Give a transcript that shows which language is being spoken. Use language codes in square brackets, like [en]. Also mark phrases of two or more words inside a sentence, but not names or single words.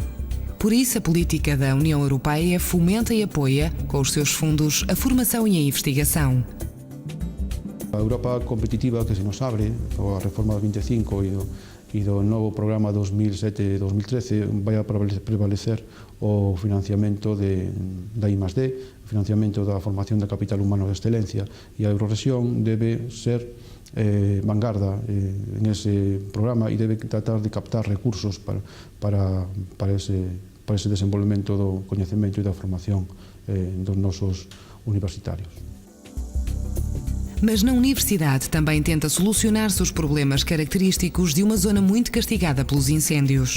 [pt] Por isso, a política da União Europeia fomenta e apoia, com os seus fundos, a formação e a investigação. [gl] A Europa competitiva que se nos abre, a reforma 25 e do novo programa 2007-2013, vai a prevalecer o financiamento da I+D, o financiamento da formación de capital humano de excelencia, e a Eurorregión debe ser vanguarda en ese programa e debe tratar de captar recursos para ese desenvolvemento do coñecemento e da formación dos nosos universitarios. [pt] Mas na universidade também tenta solucionar-se os problemas característicos de uma zona muito castigada pelos incêndios.